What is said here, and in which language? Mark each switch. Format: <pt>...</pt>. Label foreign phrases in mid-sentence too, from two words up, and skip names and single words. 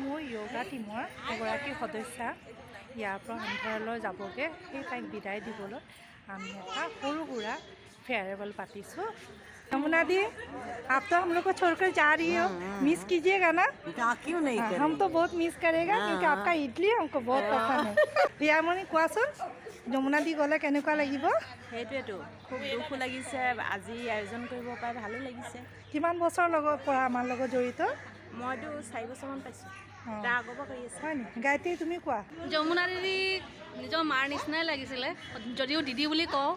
<as>য়োগা টিমৰ এগৰাকী সদস্যা ইয়াৰ পৰা অন্ধাৰলৈ যাবগৈ। সেই তাইক বিদায় দিবলৈ আমি এটা সৰু সুৰা ফেয়াৰৱেল পাতিছোঁ।</as> <hi>यमुना दी, आप तो हम लोग को छोड़कर जा रही हो, मिस कीजिएगा ना? क्यों नहीं करेंगे? हम तो बहुत मिस करेगा क्योंकि आपका इडली हमको बहुत पसंद है।</hi> <as>यामनी কোৱাচোন যমুনা দি গলে কেনেকুৱা লাগিব? সেইটোৱেতো খুব দুখ লাগিছে, আজি আয়োজন কৰিব পাই ভালো লাগিছে। কিমান বছৰ লগত পৰা আমাৰ লগত জড়িত? মইতো 4 বছৰমান পাইছোঁ। তাৰ আগৰ পৰা কৰি আছোঁ। হয় নি? গায়ত্ৰী তুমি কোৱা। যমুনা দিদি নিজৰ মাৰ নিচিনাই লাগিছিলে, যদিও দিদি বুলি কওঁ।</as>